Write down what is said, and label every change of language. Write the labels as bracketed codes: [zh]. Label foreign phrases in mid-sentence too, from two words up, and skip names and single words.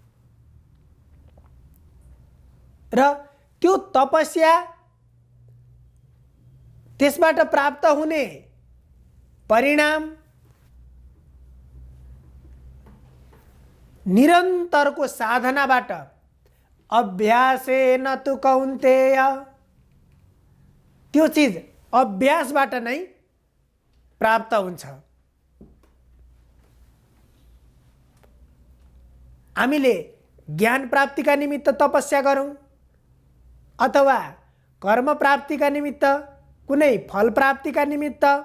[ne] र त्यो तपस्या, त्यसबाट प्राप्त हुने परिणाम निरन्तरको साधनाबाट, [sa] अभ्यासेन तु कौन्तेय, [ne] त्यो चीज अभ्यासबाट नै प्राप्त हुन्छ। हामीले ज्ञान प्राप्तिका निमित्त तपस्या गरौं अथवा कर्म प्राप्तिका निमित्त, कुनै फल प्राप्तिका निमित्त,